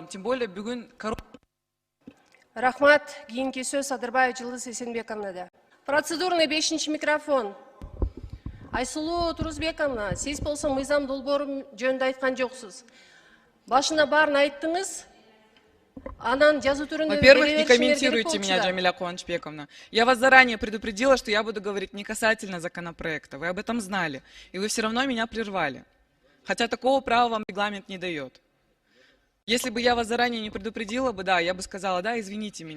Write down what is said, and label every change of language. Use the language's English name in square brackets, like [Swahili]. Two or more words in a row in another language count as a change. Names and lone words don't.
[Russian] Тем более бүгүн [Kyrgyz] Рахмат. Кийинки сөз Адырбаев Жылдыз Эсенбековнада. Процедурный 5-ші микрофон. Айсулуу Турузбековна, сиз болсо мыйзам долбоору жөнүндө айткан жоксуз. Башына баарын айттыңыз. [Russian] Во-первых, не комментируйте меня, Джамиля Кубанычбековна. Я вас заранее предупредила, что я буду говорить не касательно законопроекта. Вы об этом знали. И вы все равно меня прервали. Хотя такого права вам регламент не дает. Если бы я вас заранее не предупредила бы, да, я бы сказала, да, извините меня.